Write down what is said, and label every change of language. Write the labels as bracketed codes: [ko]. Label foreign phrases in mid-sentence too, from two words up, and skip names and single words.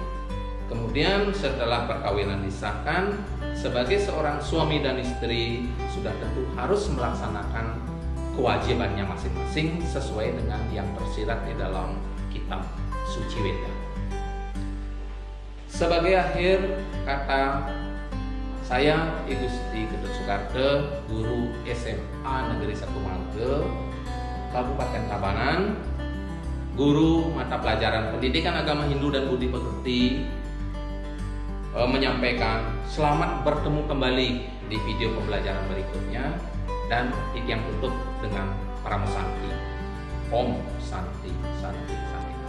[id] Kemudian setelah perkawinan disahkan, sebagai seorang suami dan istri sudah tentu harus melaksanakan kewajibannya masing-masing sesuai dengan yang tersirat di dalam kitab suci Weda. Sebagai akhir kata, saya I Gusti Ketut Soekarno, guru SMA Negeri 1 Mangke, Kabupaten Tabanan, guru mata pelajaran Pendidikan Agama Hindu dan Budi Pekerti, menyampaikan selamat bertemu kembali di video pembelajaran berikutnya, dan yang tutup dengan Paramo Santi. [sa] ॐ शान्ति शान्ति शान्ति.